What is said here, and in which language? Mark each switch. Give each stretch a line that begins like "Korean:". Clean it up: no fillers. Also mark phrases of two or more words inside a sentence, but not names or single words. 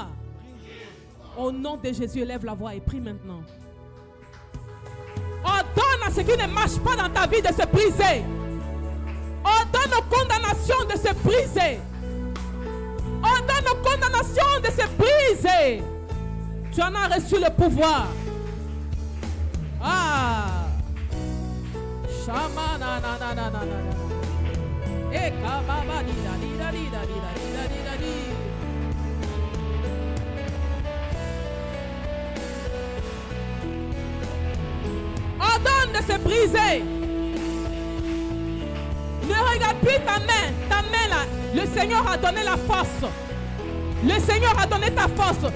French: Au nom de Jésus, lève la voix et prie maintenant. Ordonne à ce qui ne marche pas dans ta vie de se briser. Ordonne aux condamnations de se briser. Ordonne aux condamnations de se briser. Tu en as reçu le pouvoir. Ah. Shama na na na na na na. E kababa di da di da di da di da di da di da di. Ordonne de se briser. Ne regarde plus ta main. Ta main là, le Seigneur a donné la force. Le Seigneur a donné ta force.